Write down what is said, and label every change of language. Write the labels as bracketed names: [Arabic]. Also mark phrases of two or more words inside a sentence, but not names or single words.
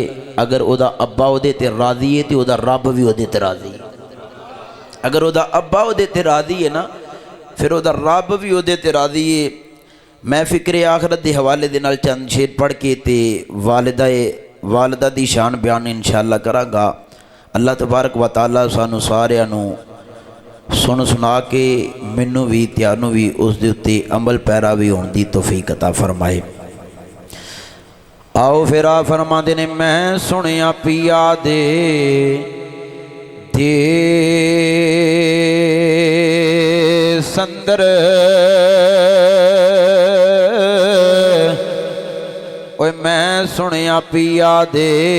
[Punjabi] اگر اوہدا ابا اوہدے تے راضی ہے تو اوہدا رب بھی اوہدے تے راضی ہے. اگر اوہدا ابا اوہدے تے راضی ہے نا، فیر اوہدا رب بھی اوہدے تے راضی ہے. میں فکرِ آخرت کے حوالے دے نال چند شعر پڑھ کے تے والدہ دی شان بیان [Arabic] إن شاء الله [Punjabi] کراں گا. [Arabic] الله تبارك وتعالى [Punjabi] سانوں ساریاں نوں سن سنا کے مینوں بھی تہانوں بھی اس دے اتے عمل پیرا بھی ہون دی توفیق عطا فرمائے. آؤ فیر آ فرماندے نے میں سنیا پیا دے سندر، اوئے میں سنیا پیا دے संदर, ओए मैं सुनिया पिया दे